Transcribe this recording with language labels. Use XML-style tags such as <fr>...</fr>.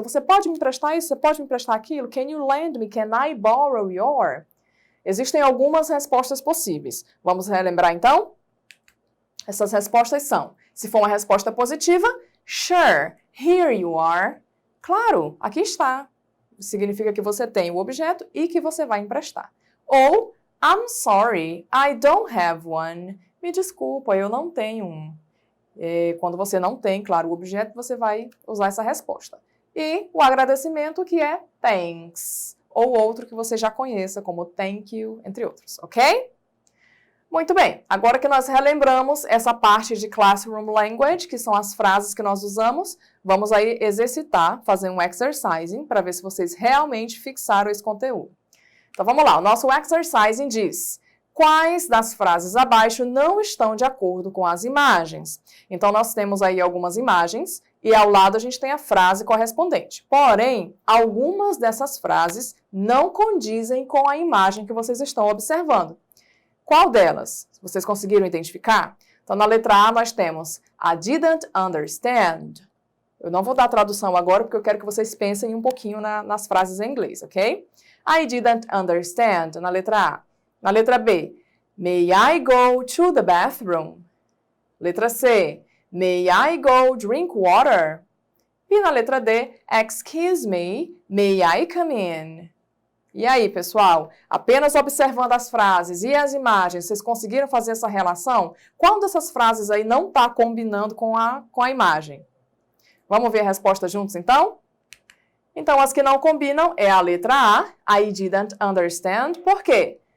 <pt>Você pode me emprestar isso? Você pode me emprestar aquilo?</pt> <en>Can you lend me? Can I borrow your?</en> <pt>Existem algumas respostas possíveis. Vamos relembrar, então? Essas respostas são, se for uma resposta positiva,</pt> <en>sure, here you are.</en> <pt>Claro, aqui está. Significa que você tem o objeto e que você vai emprestar.</pt> <en>Ou, I'm sorry, I don't have one.</en> <pt>Me desculpa, eu não tenho um. Quando você não tem, claro, o objeto, você vai usar essa resposta. E o agradecimento que é thanks. Ou outro que você já conheça, como thank you, entre outros, ok? Muito bem, agora que nós relembramos essa parte de Classroom Language, que são as frases que nós usamos, vamos aí exercitar, fazer um exercising, para ver se vocês realmente fixaram esse conteúdo. Então vamos lá, o nosso exercising diz: quais das frases abaixo não estão de acordo com as imagens? Então nós temos aí algumas imagens, e ao lado a gente tem a frase correspondente. Porém, algumas dessas frases não condizem com a imagem que vocês estão observando. Qual delas? Vocês conseguiram identificar? Então, na letra A, nós temos</pt> <en>I didn't understand.</en> <pt>Eu não vou dar a tradução agora, porque eu quero que vocês pensem um pouquinho nas frases em inglês, ok?</pt> <en>I didn't understand,</en> <pt>na letra A. Na letra B,</pt> <en>may I go to the bathroom? Letra C, may I go drink water?</en> <pt>E na letra D,</pt> <en>excuse me, may I come in?</en> <pt>E aí, pessoal, apenas observando as frases e as imagens, vocês conseguiram fazer essa relação? Qual dessas frases aí não está combinando com a imagem? Vamos ver a resposta juntos, então? Então, as que não combinam é a letra A,</pt> <en>I didn't understand.</en> <pt>Por quê?</pt>